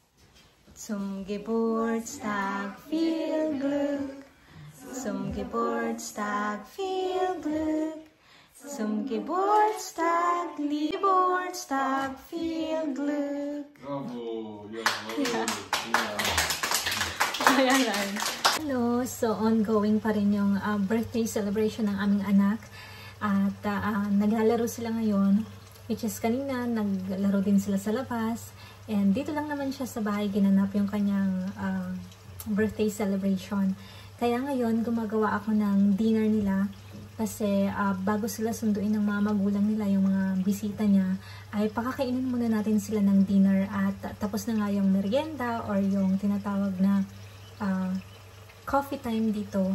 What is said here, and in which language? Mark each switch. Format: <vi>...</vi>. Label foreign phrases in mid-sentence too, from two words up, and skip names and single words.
<de>Zum Geburtstag viel Glück, zum Geburtstag viel Glück. Zum Geburtstag, Geburtstag, viel Glück. Bravo! Ja.</de> <tl>Ayan. Hello! So, ongoing pa rin yung</tl> <en>birthday celebration</en> <tl>ng aming anak. At naglalaro sila ngayon.</tl> <en>Which is</en> <tl>kanina, naglaro din sila sa labas. And dito lang naman siya sa bahay ginanap yung kanyang</tl> <en>birthday celebration.</en> <tl>Kaya ngayon, gumagawa ako ng dinner nila. Kasi bago sila sunduin ng mga magulang nila, yung mga bisita niya, ay pakakainin muna natin sila ng dinner at tapos na nga yung merienda or yung tinatawag na</tl> <en>coffee time</en> <tl>dito.</tl>